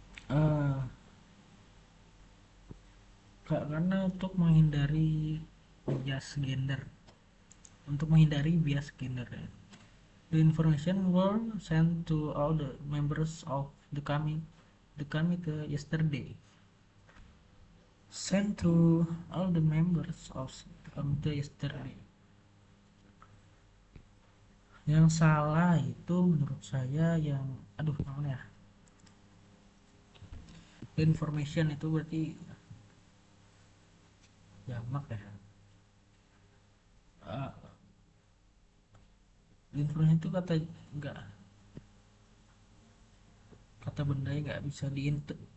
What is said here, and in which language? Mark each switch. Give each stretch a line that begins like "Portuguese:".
Indonesian: uh, karena untuk menghindari bias gender, untuk menghindari bias gender.
English: The information were sent to all the members of the committee yesterday. Sent to all the members of the committee yesterday.
Indonesian: Yang salah itu menurut saya yang namanya ya. The information itu berarti jamak ya. Uh, information itu enggak kata benda yang nggak bisa dihitung.